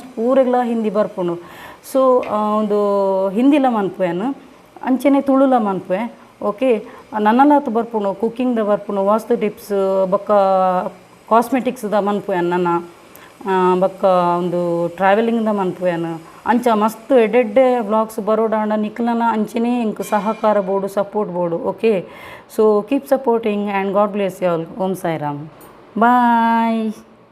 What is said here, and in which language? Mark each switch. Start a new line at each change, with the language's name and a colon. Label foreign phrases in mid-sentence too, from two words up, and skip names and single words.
Tulu: ಪೂರೆಗಳ ಹಿಂದಿ ಬರ್ಪುನು ಸೊ ಒಂದು ಹಿಂದಿಲ ಮನ್ಪುವೇನು ಅಂಚೆನೆ ತುಳುಲ ಮನ್ಪುವೆ ಓಕೆ ನನ್ನಲ್ಲಾತು ಬರ್ಪುನು ಕುಕ್ಕಿಂಗ್ದ ಬರ್ಪುನು ವಾಸ್ತು ಟಿಪ್ಸ್ ಬೊಕ್ಕ ಕಾಸ್ಮೆಟಿಕ್ಸ್ದ ಮನ್ಪುವೆನ್ ನನ್ನ ಬೊಕ್ಕ ಒಂದು ಟ್ರಾವೆಲಿಂಗ್ದ ಮನ್ಪುವೆನ್ ಅಂಚ ಮಸ್ತ್ ಎಡ್ಡೆಡ್ಡೆ ವ್ಲಾಗ್ಸ್ ಬರೋಡಾಂಡ ನಿಕ್ಲನ ಅಂಚೆನೇ ಇಂಕ್ ಸಹಕಾರ ಬೋಡು ಸಪೋರ್ಟ್ ಬೋಡು ಓಕೆ ಸೊ
English: keep supporting and God bless you all
Tulu: ಓಂ ಸಾಯಿರಾಮ್ ಬಾಯ್